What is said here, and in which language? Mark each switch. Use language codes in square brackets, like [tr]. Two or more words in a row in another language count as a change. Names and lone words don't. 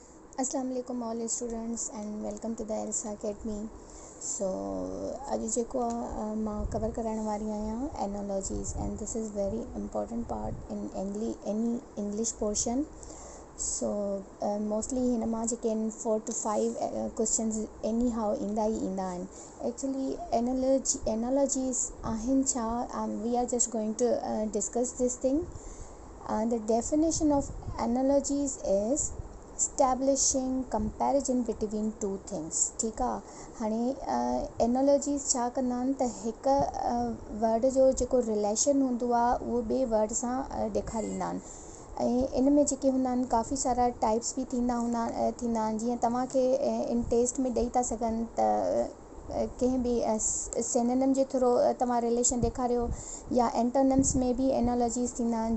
[ar] السلام عليكم [en] all students and welcome to the Elsa Academy. [sd] सो अॼु जेको मां कवर कराइण वारी आहियां [en] analogies and this is very important part in any English portion. [sd] सो मोस्टली हिन मां जेके आहिनि 4 to 5 क्वेश्चन्स [en] any how [sd] ईंदा ई ईंदा आहिनि। एक्चुअली एनोलॉजीज़ आहिनि छा, [en] we are just going to discuss this thing. The definition of analogies is establishing comparison between two things। [sd] ठीक आहे, हाणे एनोलॉजीज़ छा कंदा आहिनि त हिकु वर्ड जो जेको रिलेशन हूंदो आहे उहो ॿिए वर्ड सां ॾेखारींदा आहिनि। ऐं इन में जेके हूंदा आहिनि काफ़ी सारा टाइप्स बि थींदा आहिनि। जीअं तव्हांखे इन टेस्ट में ॾेई था सघनि त कंहिं बि सिनोनिम जे थ्रू तव्हां रिलेशन ॾेखारियो, या एंटोनिम्स में बि एनोलॉजीज़ थींदा आहिनि।